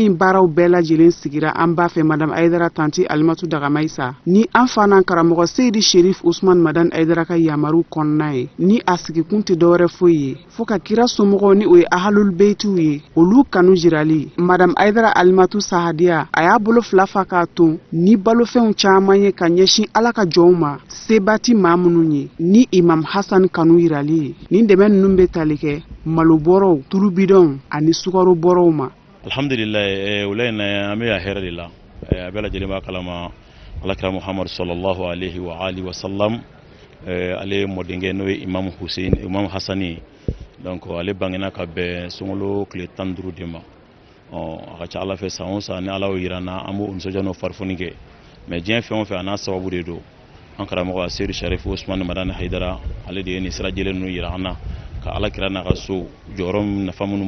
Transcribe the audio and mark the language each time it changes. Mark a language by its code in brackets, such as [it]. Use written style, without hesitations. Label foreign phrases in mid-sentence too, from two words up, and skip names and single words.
[bm] in baaraw bɛɛ lajɛlen sigira an b'a fɛ Madame Aidara tanti Alimatu Dagamaisa ni an fa n'an karamɔgɔ Seydi Sherif Usman Madani Aidara ka yamaru kɔnɔna ye ni a sigi tɛ dɔwɛrɛ foyi ye fo ka kira somɔgɔw ni o ye ahalul beitiw ye olu kanu jirali Madame Aidara Alimatu Sahadiya a y'a bolo fila fa k'a ton ni balofɛnw caman ye ka ɲɛsin ala ka jɔnw ma sebati maa minnu ye ni Imam Hassan kanu yirali ye nin dɛmɛ ninnu bɛ tali kɛ malobɔrɔw tulubidɔnw ani sukaro bɔrɔw ma alhamdulillah wula in an bɛ a hɛrɛ de la a bɛɛ lajɛlen b'a kalama alakira Muhammad [ar] صلى الله عليه وآله وسلم [bm] ale mɔdenkɛ n'o ye Imam Hassan ye donc ale bangena ka bɛn sunkalo tile 15 de ma a ka ca ala fɛ san o san ni ala y'o yira na an b'o nisɔndiya n'o farifoni kɛ mais diɲɛ fɛn o fɛn a n'a sababu de don an karamɔgɔ Seydi Sherif Usman Madani Haidara ale de ye nin sira jɛlen ninnu yira an na ka ala kira n'a ka so jɔyɔrɔ nafa minnu